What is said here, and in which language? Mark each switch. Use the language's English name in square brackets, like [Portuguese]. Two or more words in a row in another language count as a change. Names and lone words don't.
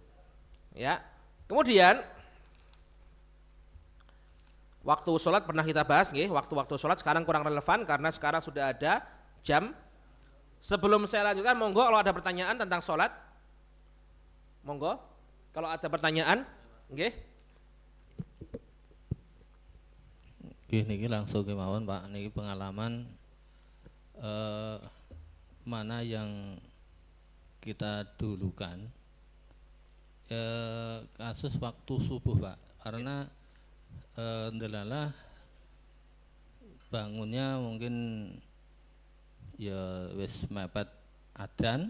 [Indonesian] Ya, kemudian waktu sholat pernah kita bahas, nggih, waktu sholat sekarang kurang relevan karena sekarang sudah ada jam. Sebelum saya lanjutkan, monggo kalau ada pertanyaan tentang sholat, monggo kalau ada pertanyaan, [Javanese] nggih. Niki langsung kemawon Pak, [Indonesian] niki pengalaman mana yang kita dulukan kasus waktu subuh Pak, karena ndelalah bangunnya mungkin [Javanese] ya wis mepet [Indonesian] adzan,